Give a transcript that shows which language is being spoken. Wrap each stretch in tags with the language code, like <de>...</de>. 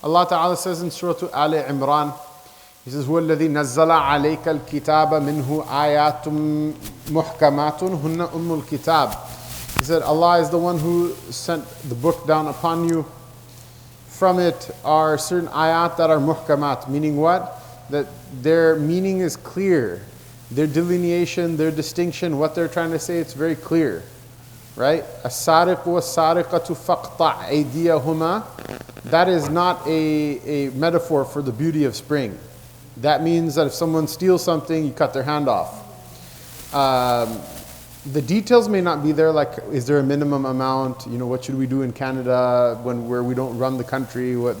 <en>Allah Ta'ala says in Surah Al Imran, He says,</en> <ar>هُوَ الَّذِي نَزَّلَ عَلَيْكَ الْكِتَابَ مِنْهُ آيَاتٌ مُحْكَمَاتٌ هُنَّ أُمُّ الْكِتَابِ.</ar> <en>He said, Allah is the one who sent the book down upon you. From it are certain ayat that are muhkamat, meaning what? That their meaning is clear. Their delineation, their distinction, what they're trying to say, it's very clear. Right?</en> <ar>السارق والسارقة فاقطع أيديهما.</ar> <en>That is not a metaphor for the beauty of spring. That means that if someone steals something, you cut their hand off. The details may not be there, like is there a minimum amount? What should we do in Canada where we don't run the country?</en>